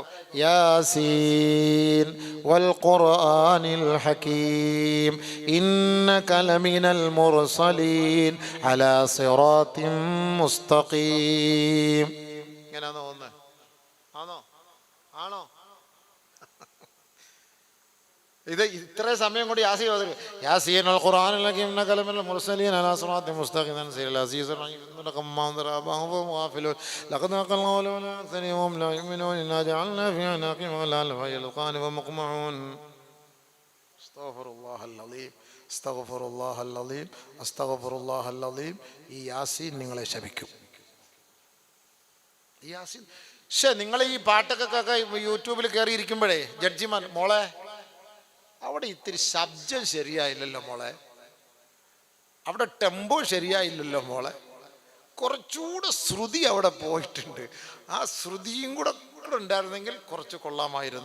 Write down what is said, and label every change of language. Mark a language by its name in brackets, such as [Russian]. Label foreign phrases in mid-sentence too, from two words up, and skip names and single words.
[Arabic] يس والقرآن الحكيم إنك لمن المرسلين على صراط مستقيم. [Malayalam] ഇങ്ങനെയാണോ ഒന്ന്? ആണോ? ഇത് ഇത്രയും സമയം കൊണ്ട് യാസീൻ ഓതുക. [Arabic] يس والقرآن الحكيم إنك لمن المرسلين على صراط مستقيم تنزيل العزيز الرحيم لقد أقلنا ولولا أكثرهم لا يؤمنون إنا جعلنا في أعناقهم أغلالا فهي للأذقان فهم مقمحون. أستغفر الله العليم. [Malayalam] ഈ യാസീൻ നിങ്ങളെ ശപിക്കും. യാസീൻ നിങ്ങൾ ഈ പാട്ടൊക്കെ യൂട്യൂബിൽ കയറി ഇരിക്കുമ്പോഴേ ജഡ്ജിമാർ, മോളെ അവിടെ ഇത്തിരി ശബ്ദം ശരിയായില്ലല്ലോ മോളെ, അവിടെ ടെമ്പോ ശരിയായില്ലല്ലോ മോളെ, കുറച്ചുകൂടെ ശ്രുതി അവിടെ പോയിട്ടുണ്ട്, ആ ശ്രുതിയും കൂടെ ഉണ്ടായിരുന്നെങ്കിൽ കുറച്ച് കൊള്ളാമായിരുന്നു.